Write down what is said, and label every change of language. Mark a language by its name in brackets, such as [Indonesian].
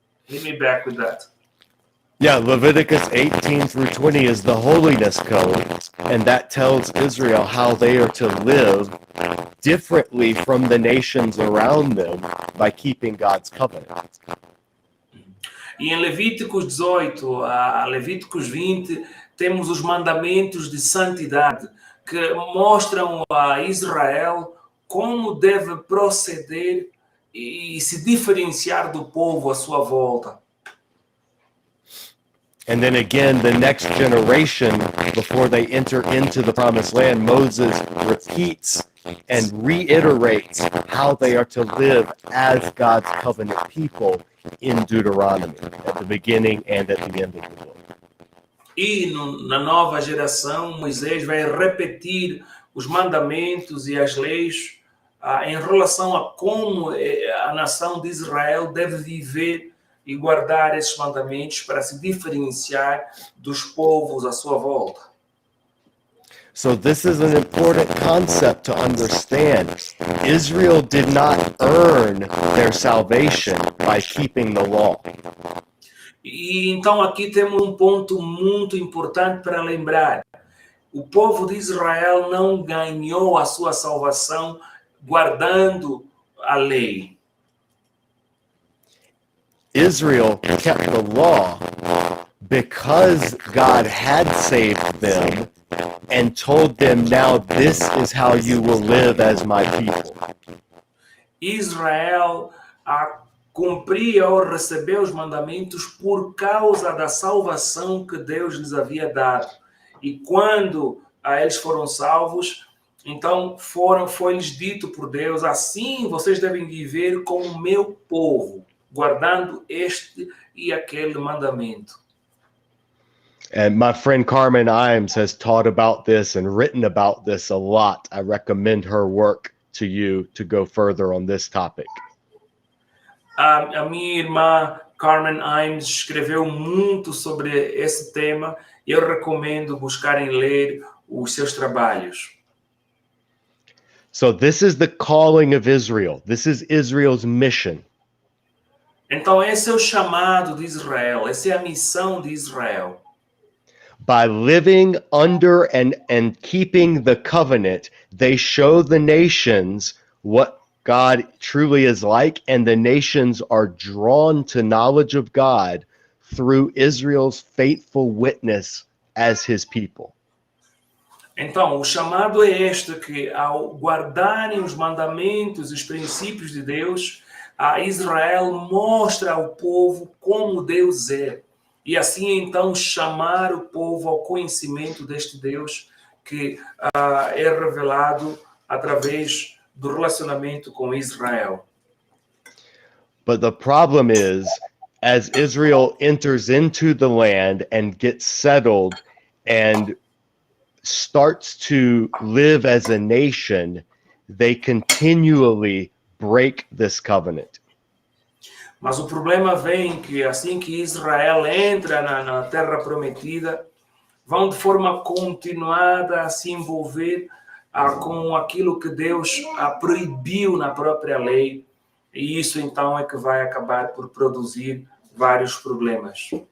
[English] Hit me back with that. Yeah, Leviticus 18 through 20 is the Holiness Code, and that tells Israel how they are to live differently from the nations around them by keeping God's covenant. [Portuguese] E em Levíticos 18 a Levíticos 20, temos os mandamentos de santidade, que mostram a Israel como deve proceder e se diferenciar do povo à sua volta. [English] And then again, the next generation, before they enter into the promised land, Moses repeats and reiterates how they are to live as God's covenant people in Deuteronomy, at the beginning and at the end of the book. [Portuguese] E na nova geração, Moisés vai repetir os mandamentos e as leis em relação a como a nação de Israel deve viver e guardar esses mandamentos para se diferenciar dos povos à sua volta. [English] So this is an important concept to understand. Israel did not earn their salvation by keeping the law. [Portuguese] E então aqui temos um ponto muito importante para lembrar. O povo de Israel não ganhou a sua salvação guardando a lei. [English] Israel kept the law because God had saved them and told them, now this is how you will live as my people. [Portuguese] Israel cumpria ou recebeu os mandamentos por causa da salvação que Deus lhes havia dado. E quando eles foram salvos, então foi-lhes dito por Deus, assim vocês devem viver como meu povo, guardando este e aquele mandamento. [English] And my friend Carmen Imes has taught about this and written about this a lot. I recommend her work to you to go further on this topic. [Portuguese] A minha irmã Carmen Imes escreveu muito sobre esse tema e eu recomendo buscarem ler os seus trabalhos. [English] So this is the calling of Israel. This is Israel's mission. [Portuguese] Então esse é o chamado de Israel, essa é a missão de Israel. [English] By living under and keeping the covenant, they show the nations what God truly is like, and the nations are drawn to knowledge of God through Israel's faithful witness as his people. [Portuguese] Então, o chamado é este, que ao guardarem os mandamentos e os princípios de Deus, a Israel mostra ao povo como Deus é. E assim, então, chamar o povo ao conhecimento deste Deus que é revelado através do relacionamento com Israel. [English] But the problem is, as Israel enters into the land and gets settled and starts to live as a nation, they continually break this covenant. [Portuguese] Mas o problema vem que assim que Israel entra na terra prometida, vão de forma continuada a se envolver com aquilo que Deus proibiu na própria lei. E isso então é que vai acabar por produzir vários problemas.